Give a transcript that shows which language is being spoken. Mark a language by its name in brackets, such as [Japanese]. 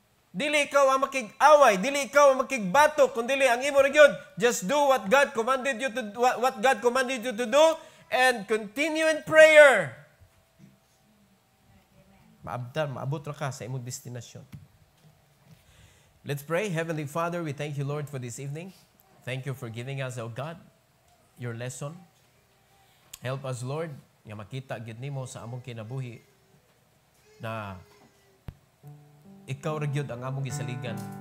[Cebuano] Dili ikaw ang makig-away, dili ikaw ang makigbatok, kundi ang imo rin yun. [English] Just do what God commanded you to do and continue in prayer. [Cebuano] maabot ra ka sa imong destinasyon. [English] Let's pray. Heavenly Father, we thank you, Lord, for this evening. Thank you for giving us, oh God, your lesson. Help us, Lord, [Cebuano] nga makita gid nimo sa among kinabuhi na ikaw ra gyud ang among gisaligan.